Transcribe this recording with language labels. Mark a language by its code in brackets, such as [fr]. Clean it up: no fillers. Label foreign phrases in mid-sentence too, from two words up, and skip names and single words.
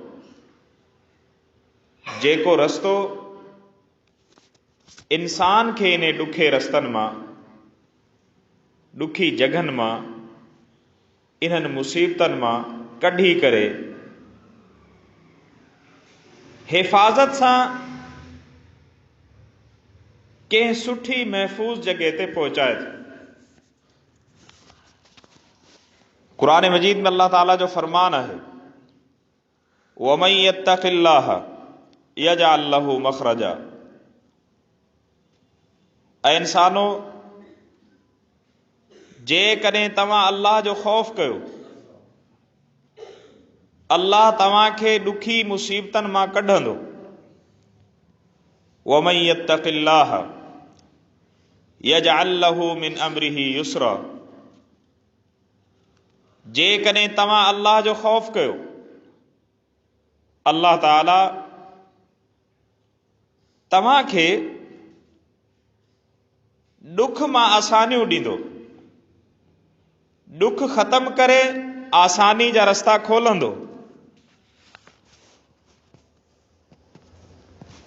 [sd] जेको रस्तो इंसान खे इन ॾुखे रस्तनि मां, ॾुखी जॻहनि मां, इन्हनि मुसीबतनि मां कढी करे हिफ़ाज़त सां कंहिं सुठी महफ़ूज़ जॻह ते पहुचाए थो। क़ुरान मजीद में अल्लाह ताला जो फरमान आहे, [ar] ومن يتق الله يجعل له مخرجا. [sd] ऐं इंसानो, जेकॾहिं तव्हां अल्लाह जो ख़ौफ़ कयो, अल्लाह तव्हांखे ॾुखी मुसीबतनि मां कढंदो। [ar] ومن يتق الله يجعل له من أمره يسرا. [sd] जेकॾहिं तव्हां अल्लाह जो ख़ौफ़ कयो, अल्लाह ताला तव्हांखे ॾुख मां आसानियूं ॾींदो, ॾुख ख़त्म करे आसानी जा रस्ता खोलंदो।